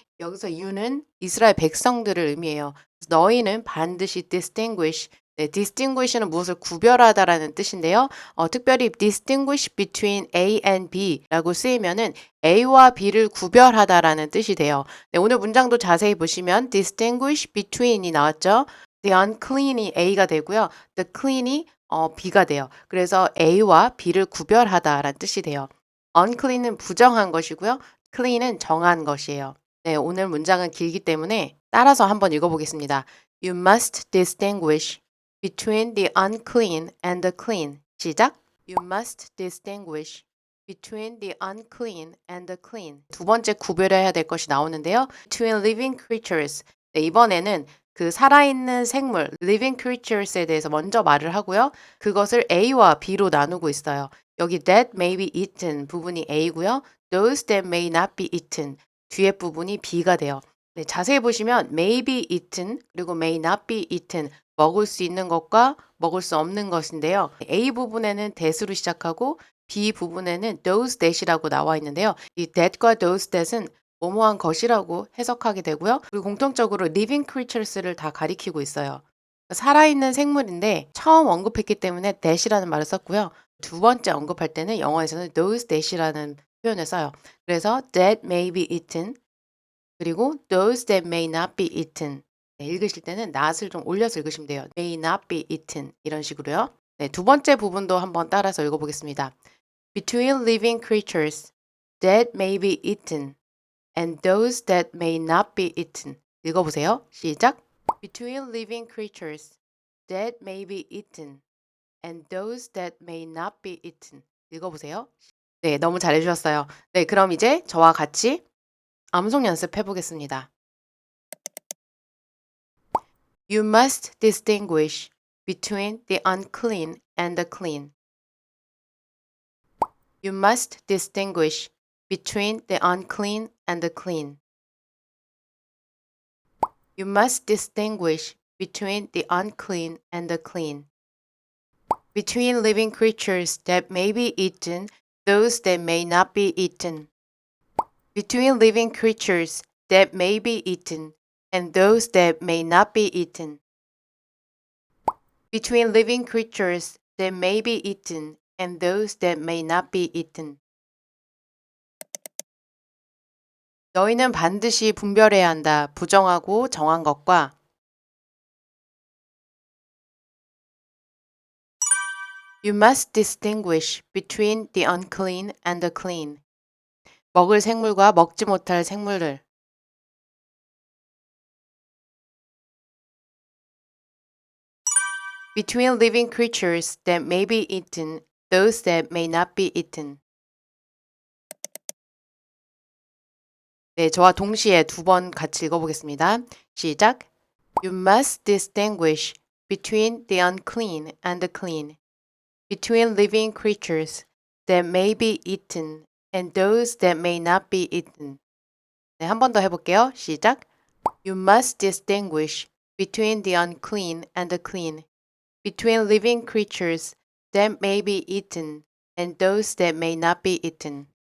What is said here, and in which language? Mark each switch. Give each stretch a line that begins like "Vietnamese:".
Korean: 여기서 you는 이스라엘 백성들을 의미해요. 너희는 반드시 distinguish. 네, distinguish는 무엇을 구별하다라는 뜻인데요. 특별히
English: distinguish between A and B
Korean: 라고 쓰이면은 A와 B를 구별하다라는 뜻이 돼요. 네, 오늘 문장도 자세히 보시면 distinguish between이 나왔죠. The unclean이 A가 되고요. The clean이 B가 돼요. 그래서 A와 B를 구별하다라는 뜻이 돼요. unclean은 부정한 것이고요. clean은 정한 것이에요. 네, 오늘 문장은 길기 때문에 따라서 한번 읽어보겠습니다.
English: You must distinguish between the unclean and the clean.
Korean: 시작.
English: You must distinguish between the unclean and the clean.
Korean: 두 번째 구별해야 될 것이 나오는데요.
English: Between living creatures.
Korean: 네, 이번에는 그 살아있는 생물, living creatures에 대해서 먼저 말을 하고요. 그것을 A와 B로 나누고 있어요. 여기
English: that may be eaten
Korean: 부분이 A고요.
English: those that may not be eaten
Korean: 뒤에 부분이 B가 돼요. 네, 자세히 보시면
English: may be eaten
Korean: 그리고
English: may not be eaten
Korean: 먹을 수 있는 것과 먹을 수 없는 것인데요. A 부분에는 that으로 시작하고 B 부분에는 those that이라고 나와 있는데요. 이 that과 those that은 뭐뭐한 것이라고 해석하게 되고요. 그리고 공통적으로 living creatures를 다 가리키고 있어요. 살아있는 생물인데 처음 언급했기 때문에 that이라는 말을 썼고요. 두 번째 언급할 때는 영어에서는 those that이라는 표현을 써요.
English: 그래서 that may be eaten
Korean: 그리고
English: those that may not be eaten.
Korean: 네, 읽으실 때는 not을 좀 올려서 읽으시면 돼요.
English: may not be eaten
Korean: 이런 식으로요. 네, 두 번째 부분도 한번 따라서 읽어보겠습니다.
English: Between living creatures that may be eaten and those that may not be eaten.
Korean: 읽어보세요. 시작.
English: Between living creatures that may be eaten and those that may not be eaten.
Korean: 읽어보세요. 네, 너무 잘해주셨어요. 네, 그럼 이제 저와 같이 암송 연습해 보겠습니다.
English: You must distinguish between the unclean and the clean. You must distinguish between the unclean and the clean. You must distinguish between the unclean and the clean. Between living creatures that may be eaten, those that may not be eaten. Between living creatures that may be eaten and those that may not be eaten. Between living creatures that may be eaten and those that may not be eaten.
Korean: 너희는 반드시 분별해야 한다. 부정하고 정한 것과
English: You must distinguish between the unclean and the clean.
Korean: 먹을 생물과 먹지 못할 생물들.
English: Between living creatures that may be eaten, those that may not be eaten.
Korean: 네, 저와 동시에 두 번 같이 읽어보겠습니다. 시작.
English: You must distinguish between the unclean and the clean, between living creatures that may be eaten and those that may not be eaten.
Korean: 네, 한 번 더 해볼게요. 시작.
English: You must distinguish between the unclean and the clean, between living creatures that may be eaten and those that may not be eaten.